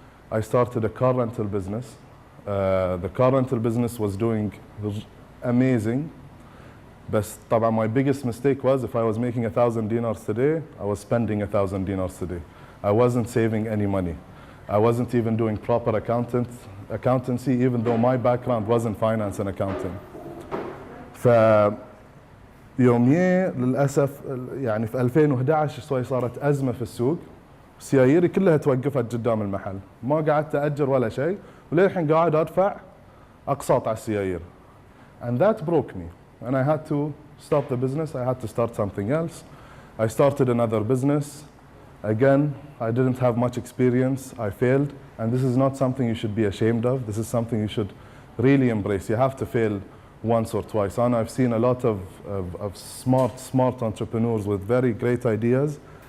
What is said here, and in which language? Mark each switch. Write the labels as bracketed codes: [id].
[en] I started a car rental business. The car rental business was doing amazing. But [ar] طبعا [en] my biggest mistake was if I was making 1,000 dinars today, I was spending 1,000 dinars today. I wasn't saving any money. I wasn't even doing proper accountancy, even though my background was in finance and accounting. [ar] فيوميا للأسف يعني في 2011 شوي صارت أزمة في السوق. سياييري كلها توقفت قدام المحل. ما قعدت أأجر ولا شيء. وللحين قاعد أدفع أقساط على السيايير. [en] And that broke me. And I had to stop the business. I had to start something else. I started another business. Again, I didn't have much experience. I failed. And this is not something you should be ashamed of. This is something you should really embrace. You have to fail once or twice. And I've seen a lot of smart entrepreneurs with very great ideas.